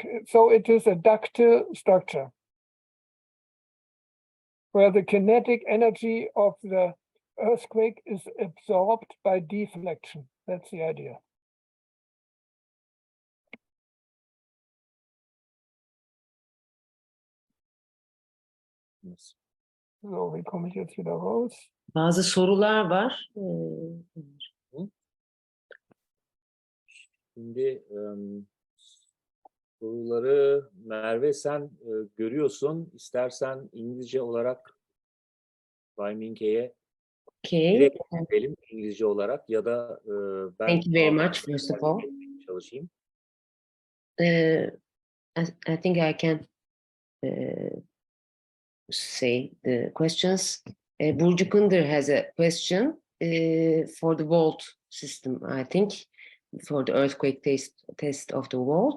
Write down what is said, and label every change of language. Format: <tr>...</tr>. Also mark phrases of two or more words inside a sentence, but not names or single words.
<en>So it is a ductile structure where the kinetic energy of the earthquake is absorbed by deflection. That's the idea. Yes. So,</en> <de>wie komme ich jetzt wieder raus?</de> <tr>Bazı sorular var. Şimdi soruları Merve sen görüyorsun. İstersen İngilizce olarak Bay Minke'ye</tr> <en>Okay.</en> <tr>direkt verelim İngilizce olarak ya da ben</tr> <en>Thank you very much, first of all.</en> <tr>çalışayım.</tr> <en>I think I can say the questions. Burcu Kunder has a question for the vault system, I think, for the earthquake test of the vault.</en>